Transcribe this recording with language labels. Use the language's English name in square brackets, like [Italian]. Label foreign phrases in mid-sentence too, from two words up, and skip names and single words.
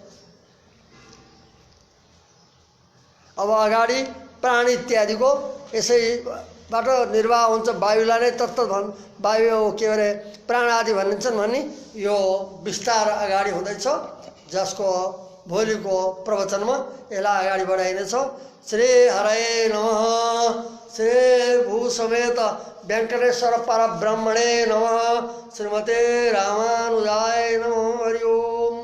[Nepali] अब अगाडि प्राण इत्यादिको यसैबाट निर्वाह हुन्छ, वायुलाई नै तत्त वायु के अरे प्राण आदि भनिन्छन् भनी यो विस्तार अगाडि हुँदैछ, जसको भोलिको प्रवचनमा यसलाई अगाडि बढाइनेछ। [Sanskrit] श्री हरे नमः। श्री भू समेत वेंकटेश्वर परब्रह्मणे नमः। श्रीमते रामानुजाय नमः। हरि ओम।